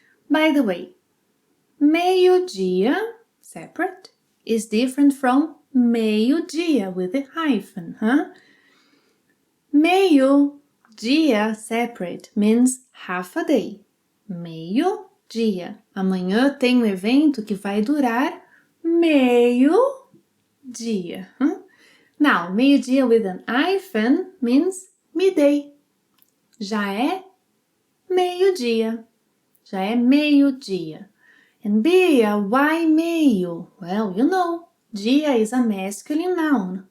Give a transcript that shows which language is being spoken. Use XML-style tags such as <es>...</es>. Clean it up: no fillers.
<en>By the way, meio-dia, separate, is different from meio-dia with a hyphen, Meio-dia, separate, means half a day.</en> <pt>Meio-dia. Amanhã tem um evento que vai durar meio-dia.</pt> <en>Now, meio-dia with an hyphen means midday.</en> <pt>Já é meio-dia. Já é meio-dia.</pt> <en>And Bia, why meio? Well, you know, dia is a masculine noun.</en>